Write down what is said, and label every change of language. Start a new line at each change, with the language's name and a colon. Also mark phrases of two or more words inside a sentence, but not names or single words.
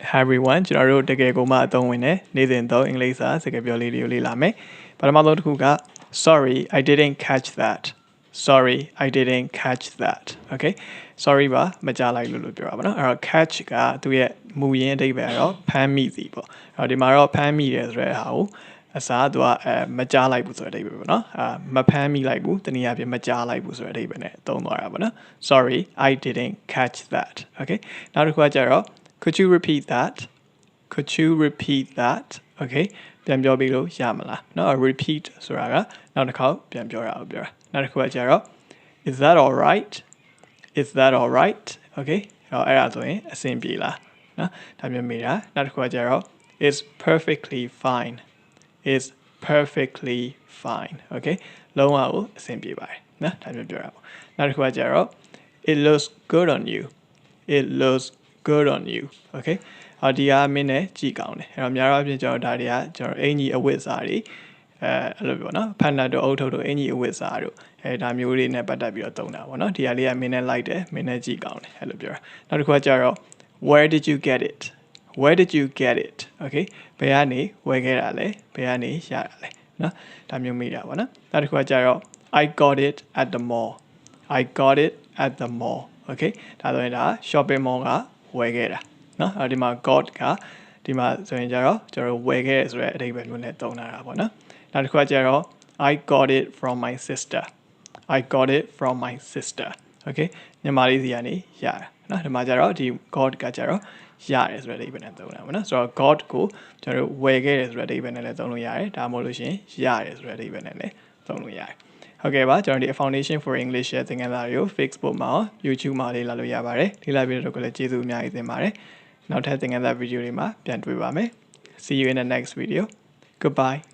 English: Hi everyone
Burmese: ကျွန်တော်တို့တကယ်ကိုမှအသုံးဝင်တဲ့နေ့စဉ်သုံးအင်္ဂလိပ်စာစကားပြောလေးတွေကိုလေ့လာမယ်။ပထမဆုံးတစ်ခုက
English: Sorry I didn't catch that. Sorry I didn't catch that.
Burmese: Okay. Sorry ပါမကြားလိုက်လို့ပြောတာပါနော်။အဲ့တော့ catch ကသူ့ရဲ့မူရင်းအဓိပ္ပာယ်ကတော့ဖမ်းမိစီပေါ့။အဲ့တော့ဒီမှာတော့ဖမ်းမိတယ်ဆိုတဲ့ဟာကိုအစားသူကမကြားလိုက်ဘူးဆိုတဲ့အဓိပ္ပာယ်ပေါ့နော်။မဖမ်းမိလိုက်ဘူးတနည်းအားဖြင့်မကြားလိုက်ဘူးဆိုတဲ့အဓိပ္ပာယ်နဲ့သုံးသွားတာပေါ့နော်။
English: Sorry I didn't catch that. Okay.
Burmese: နောက်တစ်ခုကကျတော့
English: Could you repeat that? Could you repeat that? Okay.
Burmese: ပြန်ပြောပြီးလို့ရမလားเนาะ repeat ဆိုတာကနောက်တစ်ခေါက်ပြန်ပြောတာကိုပြောတာနောက်တစ်ခုကကျတော့
English: Is that all right? Is that all right?
Burmese: Okay. အဲ့ဒါဆိုရင်အဆင်ပြေလားเนาะဒါမျိုးမေးတာနောက်တစ်ခုကကျတော့
English: Is perfectly fine. Is perfectly fine. Okay.
Burmese: လုံးဝကိုအဆင်ပြေပါတယ်เนาะဒါမျိုးပြောတာပေါ့နောက်တစ်ခုကကျတော့
English: It looks good on you. It looks good on you.
Burmese: Okay. ဒီကမင်းနဲ့ကြည့်ကောင်းတယ်အဲ့တော့များတော့အပြင်ကျွန်တော်ဒါတွေကကျွန်တော်အင်ကြီးအဝတ်စားတွေအဲ့လိုပြောနော်ဖန်နတ်တို့အုတ်ထုပ်တို့အင်ကြီးအဝတ်စားတို့ဒါမျိုးတွေနဲ့ပတ်သက်ပြီးတော့သုံးတာပေါ့နော်ဒီဟာလေးကမင်းနဲ့လိုက်တယ်မင်းနဲ့ကြည့်ကောင်းတယ်အဲ့လိုပြောတာနောက်တစ်ခုကကျတော့
English: Where did you get it? Where did you get it?
Burmese: Okay. ဘယ်ကနေဝယ်ခဲ့တာလဲဘယ်ကနေရတာလဲနော်ဒါမျိုးမိတာပေါ့နော်နောက်တစ်ခုကကျတော့
English: I got it at the mall. I got it at the mall.
Burmese: Okay. ဒါဆိုရင်ဒါ
English: shopping mall
Burmese: ကဝယ်ခဲ့တာနော်ဒီမှာ got ကဒီမှာဆိုရင်ကျတော့ကျွန်တော်ဝယ်ခဲ့ရဆိုတဲ့အဓိပ္ပာယ်မျိုးနဲ့သုံးတာပေါ့နော်နောက်တစ်ခုကကျတော့
English: I got it from my sister. I got it from my sister.
Burmese: Okay ညီမလေးစီကနေရတာနော်ဒီမှာကျတော့ဒီ got ကကျတော့ရတယ်ဆိုတဲ့အဓိပ္ပာယ်နဲ့သုံးတာပေါ့နော်ဆိုတော့ got ကိုကျွန်တော်ဝယ်ခဲ့ရဆိုတဲ့အဓိပ္ပာယ်နဲ့လည်းသုံးလို့ရတယ်ဒါမှမဟုတ်လို့ရှိရင်ရတယ်ဆိုတဲ့အဓိပ္ပာယ်နဲ့လည်းသုံးလို့ရတယ်ဟုတ်ကဲ့ပါကျွန်တော်ဒီ Foundation for English ရဲ့သင်ခန်းစာတွေကို Facebook မှာ YouTube မှာလေ့လာလို့ရပါတယ်လေ့လာပြီးတော့ကိုလည်းကျေးဇူးအများကြီးတင်ပါတယ်နောက်ထပ်သင်ခန်းစာဗီဒီယိုတွေမှာပြန်တွေ့ပါမယ်
English: See you in the next video.
Burmese: Goodbye.